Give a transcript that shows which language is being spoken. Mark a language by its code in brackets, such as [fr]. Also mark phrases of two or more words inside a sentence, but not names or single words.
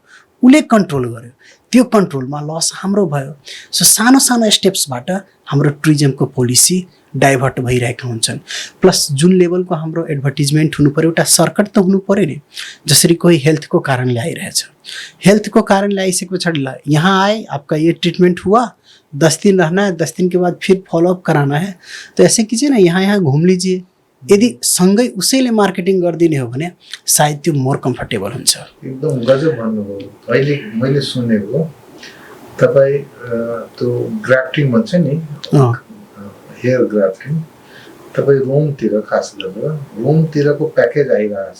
[ne] उसले कन्ट्रोल गर्यो, त्यो कन्ट्रोलमा लस हाम्रो भयो। सो सानो सानो स्टेप्सबाट हाम्रो टुरिज्मको [en] policy divert [ne] भइरहेका हुन्छन्। प्लस जुन लेभलको हाम्रो एडभर्टिजमेन्ट हुनु पर्यो, एउटा सर्कट त हुनु पर्यो नि। जसरी कोही हेल्थको कारणले आइरहेछ, हेल्थको कारणले आइसके पछाडि ल यहाँ आए, [hi] आपका ये ट्रीटमेंट हुआ, 10 दिन रहना है, 10 दिन के बाद फिर फॉलोअप कराना है, तो ऐसे कीजिए ना, यहाँ घूम लीजिए। [ne] यदि सँगै उसैले मार्केटिङ गरिदिने हो भने सायद त्यो [en] more comfortable [ne] हुन्छ। एकदम गजब भन्नुभयो। अहिले मैले सुनेको तपाईँ त्यो ग्राफ्टिङ भन्छ नि, [en] hair grafting, [ne] तपाईँ रोमतिर, खास गरेर रोमतिरको प्याकेज आइरहेछ।